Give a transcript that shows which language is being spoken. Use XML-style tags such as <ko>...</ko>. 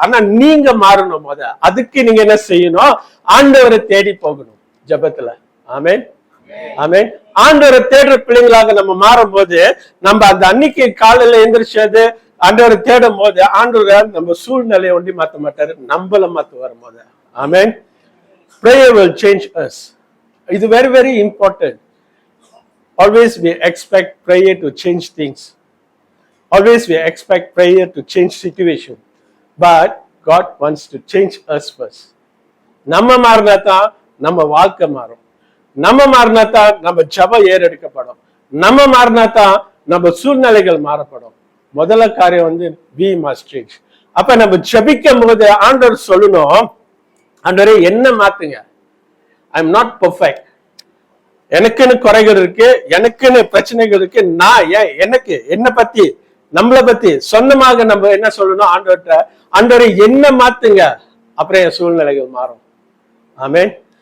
<ta>ஆனா நீங்க மாறணும். அதுக்கு நீங்க என்ன செய்யணும், ஆண்டவரை தேடி போகணும் ஜபத்துல. ஆமென், ஆமென். ஆண்டவரை தேடுற பிள்ளைங்களாக நம்ம மாறும் போது, நம்ம அந்த அன்னைக்கு காலையில எந்திரிச்சது ஆண்டவரை தேடும் போது ஆண்டவர் நம்ம சூழ்நிலையை ஒண்டி மாத்த மாட்டாரு, நம்மள மாத்துவார் போது.</ta> <en>Amen. Prayer will change us.</en> <ta>இது</ta> <en>very very important. Always we expect prayer to change things. Always we expect prayer to change situation. But God wants to change us first.</en> <ta>நம்ம மாறினாதான் நம்ம வாழ்க்கை மாறும். நம்ம மாறினாதான் நம்ம ஜபம் ஏறெடுக்கப்படும். நம்ம மாறினாதான் நம்ம சூழ்நிலைகள் மாறப்படும். முதல்ல காரியம்</ta> <en>we must change.</en> <ta>அப்ப நம்ம ஜபிக்கும் போது ஆண்டவர் சொல்லணும், ஆண்டவரே என்ன மாத்துங்க,</ta> <en>I am not perfect.</en> <ta>எனக்குன்னு குறைகள் இருக்கு, எனக்குன்னு பிரச்சனைகள் இருக்கு. நான் எனக்கு என்ன பத்தி, நம்மளை பத்தி சொந்தமாக நம்ம என்ன சொல்லணும், ஆண்டவர்கிட்ட ஆண்டவரே என்ன மாத்துங்க, அப்புறம் என் சூழ்நிலைகள் மாறும். ஆமென்.</ta>